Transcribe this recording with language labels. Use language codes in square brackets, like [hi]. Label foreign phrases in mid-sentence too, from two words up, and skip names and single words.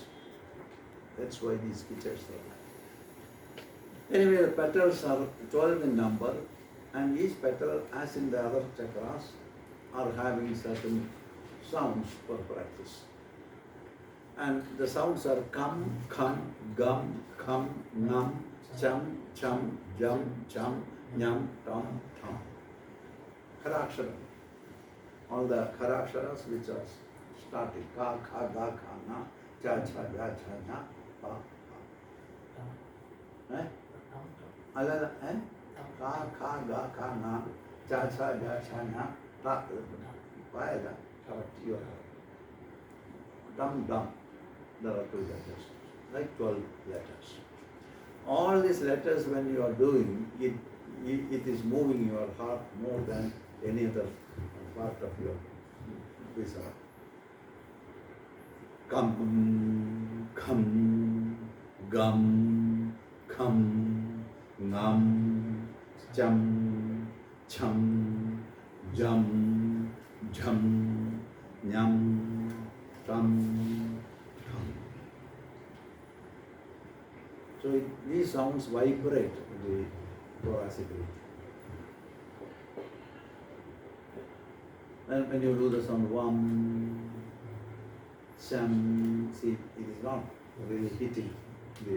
[en] That's why these pictures are there. Anyway, the petals are 12 in number, and each petal, as in the other chakras, are having certain sounds for practice. And the sounds are [sa] कं, खं, गं, खं, नं, चं, चं, जं, चं, ञं, टं, ठं. [en] Kharakshara. All the kharaksharas which are starting. [sa] क, ख, ग, ख, न, च, च, ज, च, न, प, प. Eh? Alala, eh? क, ख, ग, ख, न, च, च, ज, च, न, त, प, द, [en] correct, you are correct. Dum, dum. There are 2 letters, like 12 letters. All these letters, when you are doing, it is moving your heart more than any other part of your visa. [sa] कं, खं, गं, खं, ङं, चं, चं, जं, झं, ञं, टं. [en] So these sounds vibrate the thoracic region. And when you do the sound vam, sham, see, it is not really hitting the.